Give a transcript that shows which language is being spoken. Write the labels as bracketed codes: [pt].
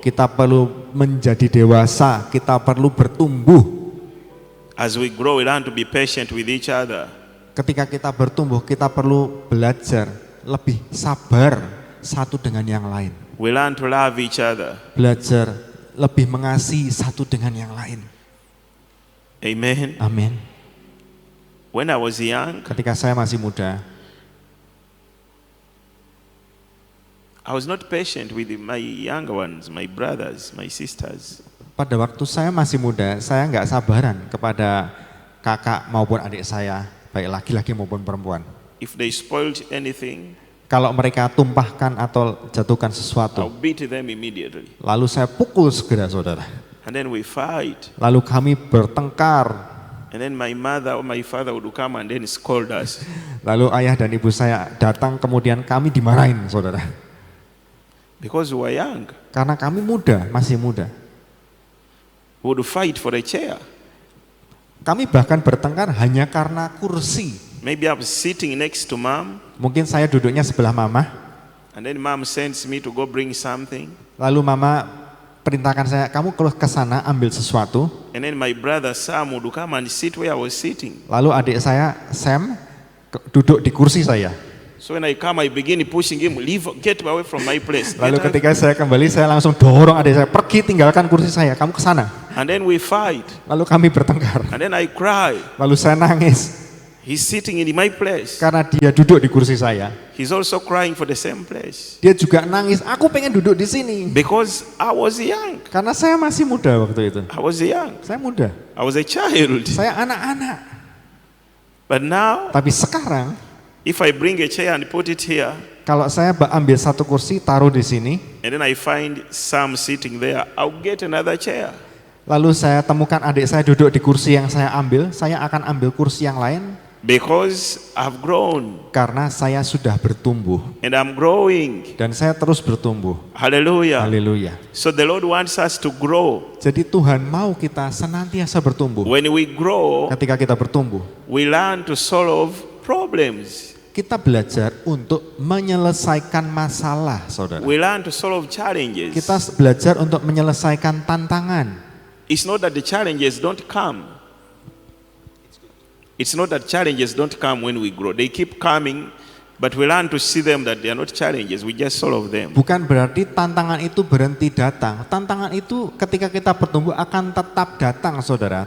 [id] Kita perlu menjadi dewasa, kita perlu bertumbuh. [en] As we grow, we learn to be patient with each other. [id] Ketika kita bertumbuh, kita perlu belajar lebih sabar satu dengan yang lain. [en] We learn to love each other. [id] Belajar lebih mengasihi satu dengan yang lain. [en] Amen. [id] Amin. [en] When I was young, [id] Ketika saya masih muda, [en] I was not patient with my younger ones, my brothers, my sisters. [id] pada waktu saya masih muda, saya nggak sabaran kepada kakak maupun adik saya, baik laki-laki maupun perempuan. [en] If they spoiled anything, [id] Kalau mereka tumpahkan atau jatuhkan [en] I'll [id] sesuatu, [en] beat them immediately. [id] lalu saya pukul segera, saudara. [en] And then we fight. [id] Lalu kami bertengkar. [en] And then my mother or my father would come and then scold us. [id] Lalu ayah dan ibu saya datang, kemudian kami dimarahin, saudara. [en] Because we were young. [id] Karena kami muda, masih muda. [en] We would fight for a chair. [id] Kami bahkan bertengkar hanya karena kursi. [en] Maybe I'm sitting next to mom, [id] Mungkin saya duduknya sebelah mama, [en] and then mom sends me to go bring something. [id] lalu mama perintahkan saya, kamu keluar ke sana ambil sesuatu. [en] And then my brother Sam would come and sit where I was sitting. [id] Lalu adik saya, Sam, duduk di kursi saya. [en] So when I come, I begin pushing him, leave, get away from my place. [id] Lalu [en] Get away. [id] ketika saya kembali, saya langsung dorong adik saya, pergi tinggalkan kursi saya, kamu ke sana. [en] And then we fight. [id] Lalu kami bertengkar. [en] And then I cry. [id] Lalu saya nangis [en] He's sitting in my place. [id] karena dia duduk di kursi saya. [en] He's also crying for the same place. [id] Dia juga nangis, aku pengen duduk di sini. [en] Because I was young. [id] Karena saya masih muda waktu itu. [en] I was young. [id] Saya muda, [en] I was a child. [id] saya anak-anak. [en] But now, [id] Tapi sekarang, [en] if I bring a chair and put it here, [id] kalau saya ambil satu kursi, taruh di sini, [en] and then I find Sam sitting there, I'll get another chair. [id] lalu saya temukan adik saya duduk di kursi yang saya ambil, saya akan ambil kursi yang lain [en] Because I've grown [id] karena saya sudah bertumbuh [en] and I'm growing. [id] dan saya terus bertumbuh. [en] Hallelujah. [id] Haleluya. [en] So the Lord wants us to grow. [id] Jadi Tuhan mau kita senantiasa bertumbuh. [en] When we grow, [id] Ketika kita bertumbuh, [en] we learn to solve problems. [id] kita belajar untuk menyelesaikan masalah, saudara. [en] We learn to solve challenges. [id] Kita belajar untuk menyelesaikan tantangan. [en] It's not that the challenges don't come. It's not that challenges don't come when we grow. They keep coming, but we learn to see them that they are not challenges. We just solve them. [id] Bukan berarti tantangan itu berhenti datang. Tantangan itu ketika kita bertumbuh akan tetap datang, saudara.